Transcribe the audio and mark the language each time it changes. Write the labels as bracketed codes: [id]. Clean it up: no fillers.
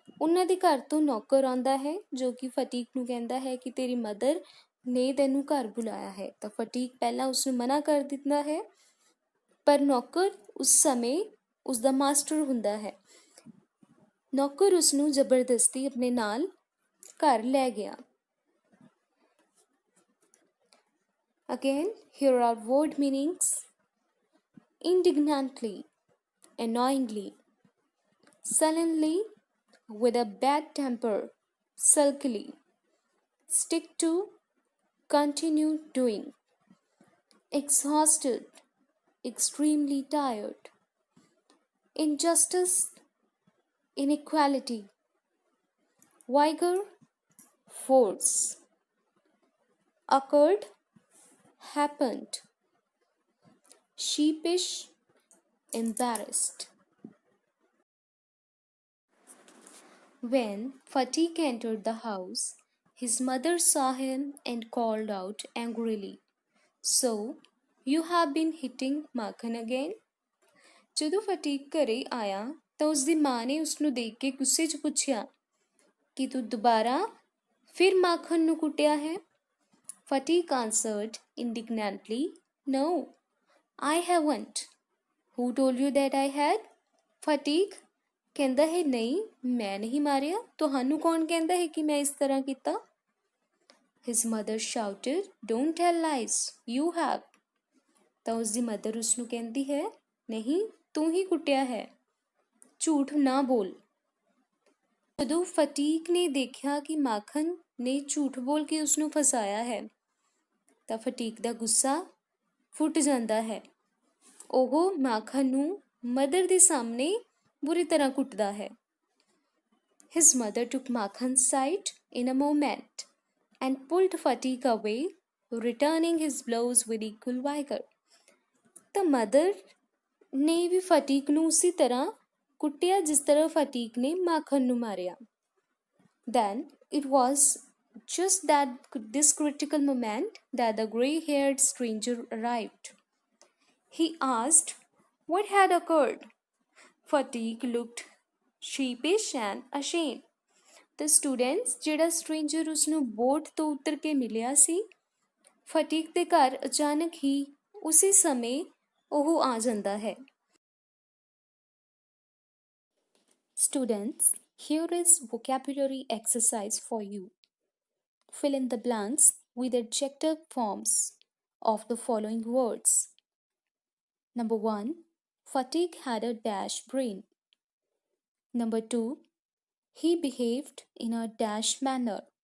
[pa] ਉਹਨਾਂ ਦੇ ਘਰ ਤੋਂ ਨੌਕਰ ਆਉਂਦਾ ਹੈ ਜੋ ਕਿ ਫਟੀਕ ਨੂੰ ਕਹਿੰਦਾ ਹੈ ਕਿ ਤੇਰੀ ਮਦਰ ਨੇ ਤੈਨੂੰ ਘਰ ਬੁਲਾਇਆ ਹੈ। ਤਾਂ ਫਟੀਕ ਪਹਿਲਾਂ ਉਸ ਨੂੰ ਮਨਾ ਕਰ ਦਿੰਦਾ ਹੈ, ਪਰ ਨੌਕਰ ਉਸ ਸਮੇਂ ਉਸ ਦਾ ਮਾਸਟਰ ਹੁੰਦਾ ਹੈ। ਨੌਕਰ ਉਸ ਨੂੰ ਜ਼ਬਰਦਸਤੀ ਆਪਣੇ ਨਾਲ ਘਰ ਲੈ ਗਿਆ। [en] Again, here are word meanings: indignantly, annoyingly, sullenly, with a bad temper, sulkily, stick to, continue doing, exhausted, extremely tired, injustice, inequality, vigor, force, occurred, happened, sheepish, embarrassed. When Fatiq entered the house, his mother saw him and called out angrily, "So, you have been hitting Makhan again?" [pa] ਜਦੋਂ ਫਟੀਕ ਘਰੇ ਆਇਆ ਤਾਂ ਉਸ ਦੀ ਮਾਂ ਨੇ ਉਸ ਨੂੰ ਦੇਖ ਕੇ ਗੁੱਸੇ 'ਚ ਪੁੱਛਿਆ ਕਿ ਤੂੰ ਦੁਬਾਰਾ ਫਿਰ ਮਾਖਣ ਨੂੰ ਕੁੱਟਿਆ ਹੈ। [en] Fatiq answered indignantly, "No, I haven't. Who told you that I had?" [pa] Fatiq ਕਹਿੰਦਾ ਹੈ, ਨਹੀਂ ਮੈਂ ਨਹੀਂ ਮਾਰਿਆ, ਤੁਹਾਨੂੰ ਕੌਣ ਕਹਿੰਦਾ ਹੈ ਕਿ ਮੈਂ ਇਸ ਤਰ੍ਹਾਂ ਕੀਤਾ? [en] His mother shouted, "Don't tell lies, you have." [pa] ਤਾਂ ਉਸ ਦੀ ਮਦਰ ਉਸ ਨੂੰ ਕਹਿੰਦੀ ਹੈ, ਨਹੀਂ ਤੂੰ ਹੀ ਕੁੱਟਿਆ ਹੈ, ਝੂਠ ਨਾ ਬੋਲ। ਜਦੋਂ ਫਟੀਕ ਨੇ ਦੇਖਿਆ ਕਿ ਮਾਖਣ ਨੇ ਝੂਠ ਬੋਲ ਕੇ ਉਸ ਨੂੰ ਫਸਾਇਆ ਹੈ ਤਾਂ ਫਟੀਕ ਦਾ ਗੁੱਸਾ ਫੁੱਟ ਜਾਂਦਾ ਹੈ। ਉਹ ਮਾਖਣ ਨੂੰ ਮਦਰ ਦੇ ਸਾਹਮਣੇ ਬੁਰੀ ਤਰ੍ਹਾਂ ਕੁੱਟਦਾ ਹੈ। [en] His mother took Makhan's side in a moment and pulled Fatiq away, returning his blows with equal vigor. [pa] ਤਾਂ ਮਦਰ ਨੇ ਵੀ ਫਟੀਕ ਨੂੰ ਉਸੇ ਤਰ੍ਹਾਂ ਕੁੱਟਿਆ ਜਿਸ ਤਰ੍ਹਾਂ ਫਟੀਕ ਨੇ ਮਾਖਣ ਨੂੰ ਮਾਰਿਆ। [en] Then it was just that this critical moment that the grey-haired stranger arrived. He asked what had occurred. Fatiq looked sheepish and ashamed. The students [pa] ਜਿਹੜਾ ਸਟ੍ਰੇਂਜਰ ਉਸ ਨੂੰ ਬੋਟ ਤੋਂ ਉਤਰ ਕੇ ਮਿਲਿਆ ਸੀ, ਫਟੀਕ ਦੇ ਘਰ ਅਚਾਨਕ ਹੀ ਉਸੇ ਸਮੇਂ ਉਹ ਆ ਜਾਂਦਾ ਹੈ। [en] Students, here is vocabulary exercise for you. Fill in the blanks with adjective forms of the following words. Number 1, Fatiq had a dash brain. Number 2, he behaved in a dash manner.